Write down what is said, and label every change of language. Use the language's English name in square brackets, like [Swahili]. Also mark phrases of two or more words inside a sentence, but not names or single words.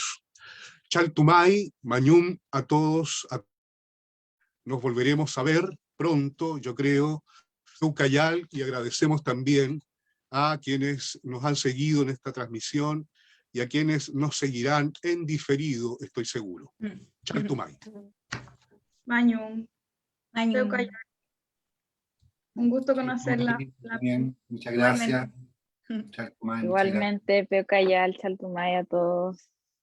[Mapuche] Chaltumay, Mañum, [Spanish] a todos, nos volveremos a ver pronto, yo creo, Ucayal, y agradecemos también a quienes nos han seguido en esta transmisión y a quienes nos seguirán en diferido, estoy seguro. Chaltumay. [Mapuche] Mañum. Peucayal. [Spanish] Un gusto conocerla. Bien, muchas gracias. Chaltumay, muchas gracias. Igualmente, Peucayal, Chaltumay a todos.